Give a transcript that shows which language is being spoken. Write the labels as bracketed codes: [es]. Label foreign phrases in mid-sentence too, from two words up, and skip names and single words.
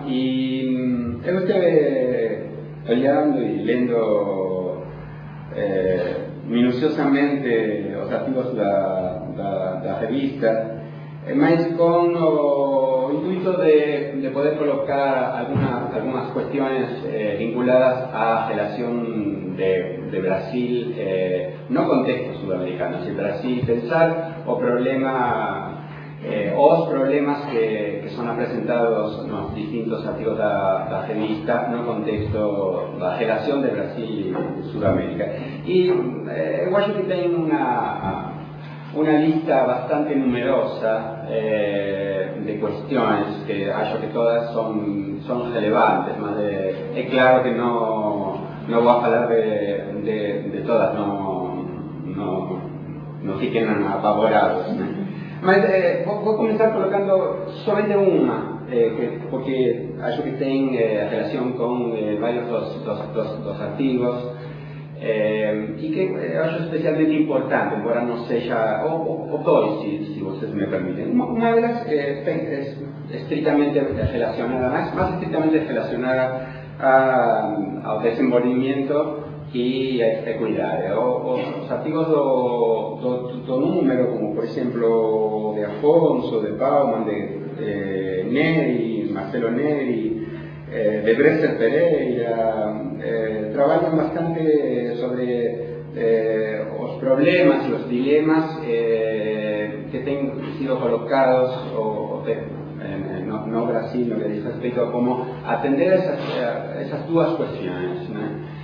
[pt] E eu estive olhando e lendo minuciosamente os artigos da revista, mas com o intuito de poder colocar [es] algunas cuestiones vinculadas [pt] a relación de Brasil, no contexto sudamericano, sino Brasil, pensar o problema, os problemas que son apresentados nos distintos artigos da revista no contexto da relación de Brasil y Sudamérica. [es] Y Washington tiene una lista bastante numerosa de cuestiones que [pt] acho que [es] todas son relevantes, mas es claro que no voy a hablar de todas, [pt] no fiquen apavorados, [es] ¿no? Mas voy a comenzar colocando solamente una, porque [pt] acho que [es] tiene relación con varios [pt] dos artigos, [es] y que acho especialmente importante, embora no sea, [pt] o dois, [es] si ustedes me permiten. Una de las es estrictamente relacionada, más estrictamente relacionada ao desenvolvimiento y a equidade. [pt] Os artigos do número, como por exemplo de Afonso, de Bauman, de Neri, Marcelo Neri, de Bresser Pereira, [es] trabajan bastante sobre los problemas y los dilemas que han sido colocados, no Brasil, lo que dice respecto a cómo atender esas dos cuestiones, ¿no?